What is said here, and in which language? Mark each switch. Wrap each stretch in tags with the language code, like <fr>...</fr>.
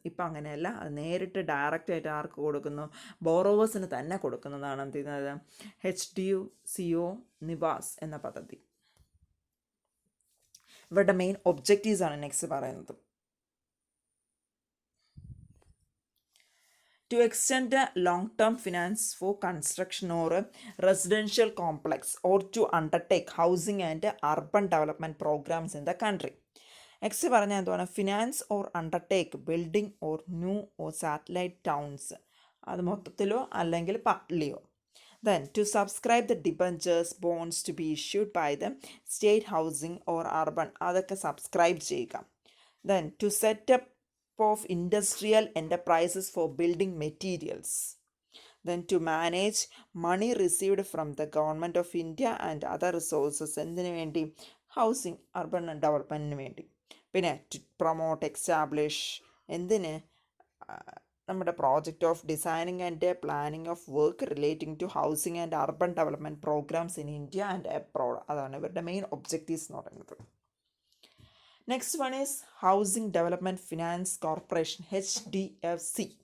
<ml>ഇപ്പം അങ്ങനെയല്ല, അത് നേരിട്ട് ഡയറക്റ്റായിട്ട് ആർക്ക് കൊടുക്കുന്നു, ബോറോവേഴ്സിന് തന്നെ കൊടുക്കുന്നതാണ് എന്ത് ചെയ്യുന്നത്, HDCO നിവാസ് എന്ന പദ്ധതി. ഇവരുടെ മെയിൻ ഒബ്ജക്റ്റീവ്സ് ആണ് നെക്സ്റ്റ് പറയുന്നത്.</ml> <en>To extend a long-term finance for construction or a residential complex or to undertake housing and urban development programs in the country. Next പറഞ്ഞാൽ എന്തുവാണ്, finance or undertake building or new or satellite towns, അത് മൊത്തത്തിലോ അല്ലെങ്കിൽ പാർട്ട്ലിയോ. Then to subscribe the debentures bonds to be issued by the state housing or urban,</en> <ml>അതൊക്കെ subscribe ചെയ്യുക.</ml> <en>Then to set up of industrial enterprises for building materials. Then to manage money received from the government of India and other resources</en> <ml>എന്തിനു വേണ്ടി, housing urban ഡെവലപ്മെൻറ്റിന് വേണ്ടി. പിന്നെ</ml> <en>to promote, establish എന്തിന്, നമ്മുടെ project of designing and planning of work relating to housing and urban development programs in India and abroad.</en> <ml>അതാണ് ഇവരുടെ main objectives എന്ന് പറയുന്നത്.</ml> <en>Next one is housing development finance corporation, HDFC.</en>